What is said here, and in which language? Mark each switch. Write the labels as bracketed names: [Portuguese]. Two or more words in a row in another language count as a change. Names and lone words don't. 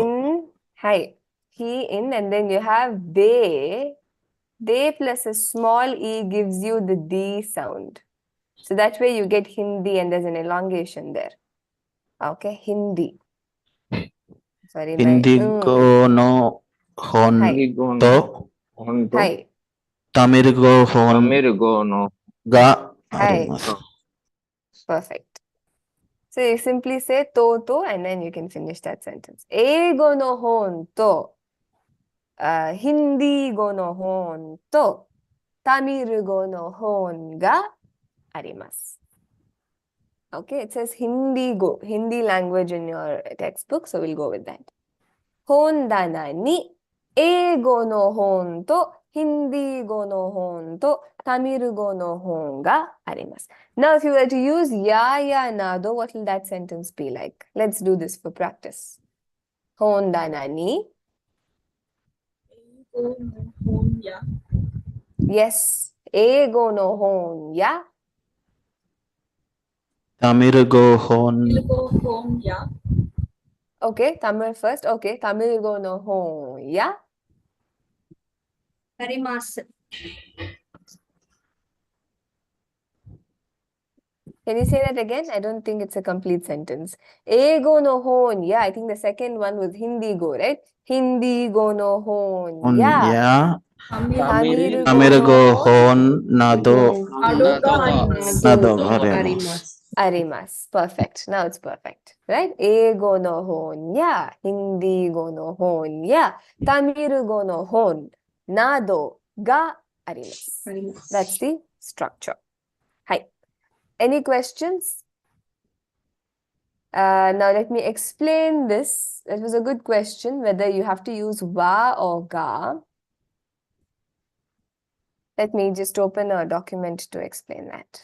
[English] in, he in, and then you have they. They plus a small e gives you the D sound. So that way you get Hindi and there's an elongation there. Okay, Hindi. Sorry, [Japanese] インディゴの本 Hi. to Hi. タミル語本が Hi. arimasu. [English] Perfect. So you simply say to and then you can finish that sentence. [Japanese] 英語の本とヒンディー語の本とタミル語の本があります. [English] Okay, it says Hindi language in your textbook, so we'll go with that. [Japanese] 本棚に英語の本とヒンディー語の本とタミル語の本があります. [English] Now, if you were to use [Japanese] やなど, [English] what will that sentence be like? Let's do this for practice. [Japanese] 本棚に. Yes. 英語の本や. タミル語本 [English] Okay, Tamil first. Okay, [Japanese] タミル語の本や. Arimasu. [English] Can you say that again? I don't think it's a complete sentence. [Japanese] エゴの本や. [English] I think the second one was [Japanese] ヒンディー語, [English] right? [Japanese] ヒンディー語の本 on ya. ya Tamiru タミル語本などなど arimasu. [English] Perfect. Now it's perfect. Right? [Japanese] 英語の本や、ヒンディー語の本や、タミル語の本などがあります. [English] That's the structure. Hi. Any questions? Now let me explain this. It was a good question, whether you have to use wa or ga. Let me just open a document to explain that.